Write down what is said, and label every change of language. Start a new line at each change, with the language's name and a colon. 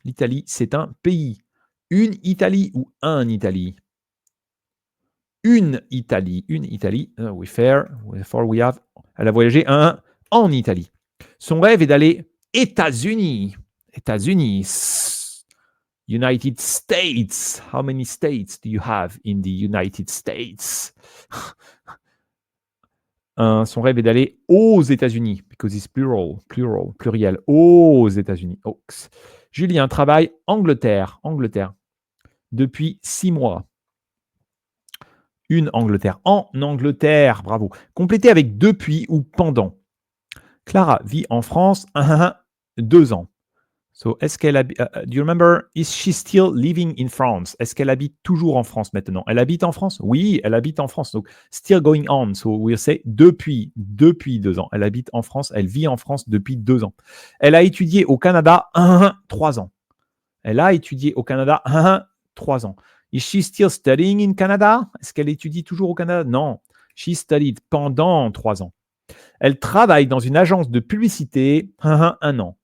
French: L'Italie, c'est un pays. Une Italie ou un Italie? Une Italie. Une Italie.
English: We fair. Therefore, we have
French: Elle a voyagé en Italie. Son rêve est d'aller États-Unis.
English: États-Unis. United States. How many states do you have in the United States?
French: Son rêve est d'aller aux États-Unis,
English: because it's plural,
French: pluriel, aux États-Unis. Oh. Julien travaille Angleterre, depuis 6 mois. Une Angleterre, en Angleterre, bravo. Complétez avec depuis ou pendant. Clara vit en France 2 ans.
English: So,
French: est-ce qu'elle habite,
English: do you remember, is she still living in France?
French: Est-ce qu'elle habite toujours en France maintenant? Elle habite en France? Oui, elle habite en France. Donc,
English: still going on. So, we'll say
French: depuis 2 ans. Elle habite en France, elle vit en France depuis 2 ans. Elle a étudié au Canada 3 ans. Elle a étudié au Canada 3 ans.
English: Is she still studying in Canada?
French: Est-ce qu'elle étudie toujours au Canada? Non.
English: She studied
French: pendant 3 ans. Elle travaille dans une agence de publicité 1 an.